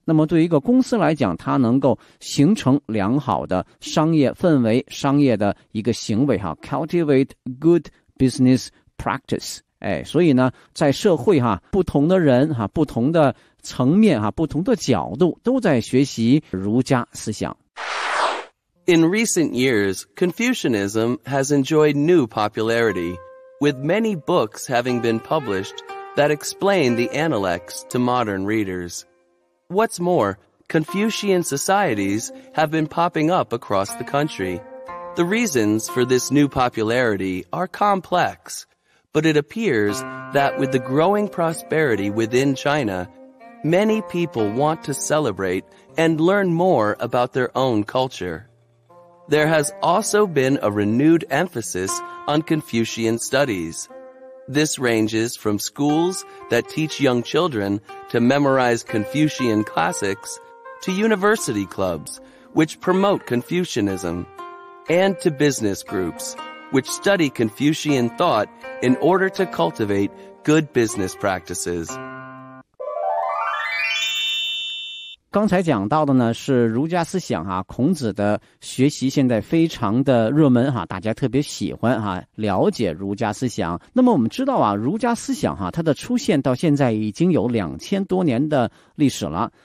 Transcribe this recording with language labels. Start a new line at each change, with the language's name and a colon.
Chinese: 那么对于一个公司来讲，它能够形成良好的商业氛围、商业的一个行为哈、啊、，
English: cultivate good business practice。
Chinese: 哎，所以呢，在社会哈、啊，不同的人哈、啊，不同的层面哈、啊，不同的角度都在学习儒家思想。
English: In recent years, Confucianism has enjoyed new popularity, with many books having been published that explain the Analects to modern readers. What's more, Confucian societies have been popping up across the country. The reasons for this new popularity are complex, but it appears that with the growing prosperity within China, many people want to celebrate and learn more about their own culture. There has also been a renewed emphasis on Confucian studies. This ranges from schools that teach young children to memorize Confucian classics, to university clubs, which promote Confucianism, and to business groups, which study Confucian thought in order to cultivate good business practices.
Chinese: 刚才讲到的呢是儒家思想哈、啊，孔子的学习现在非常的热门哈、啊，大家特别喜欢哈、啊，了解儒家思想。那么我们知道啊，儒家思想哈、啊，它的出现到现在已经有2000多年的历史了。